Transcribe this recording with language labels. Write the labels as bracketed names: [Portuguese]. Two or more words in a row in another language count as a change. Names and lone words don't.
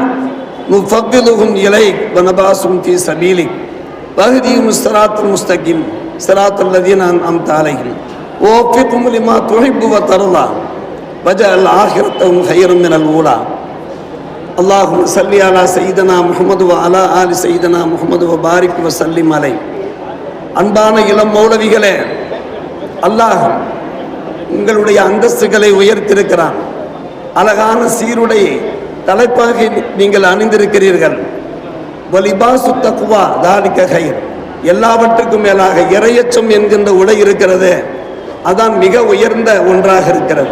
[Arabic] نفضلهم إليك ونبعثهم في سبيلك واهدهم الصراط المستقيم صراط الذين أنعمت عليهم ووفقهم لما تحب وترضى وجعل آخرتهم خيرا من الأولى اللهم صل على سيدنا محمد وعلى آل سيدنا محمد وبارك وسلم عليه [Tamil] அன்பான இளம் மௌலவிகளே, அல்லாஹ் உங்களுடைய அந்தஸ்துகளை உயர்த்திருக்கிறான். அழகான சீருடை தலைப்பாக நீங்கள் அணிந்திருக்கிறீர்கள். [Arabic] ولباس التقوى ذلك خير, [Tamil] எல்லாவற்றுக்கும் மேலாக இறையச்சம் என்கின்ற உடை இருக்கிறது, அதான் மிக உயர்ந்த ஒன்றாக இருக்கிறது.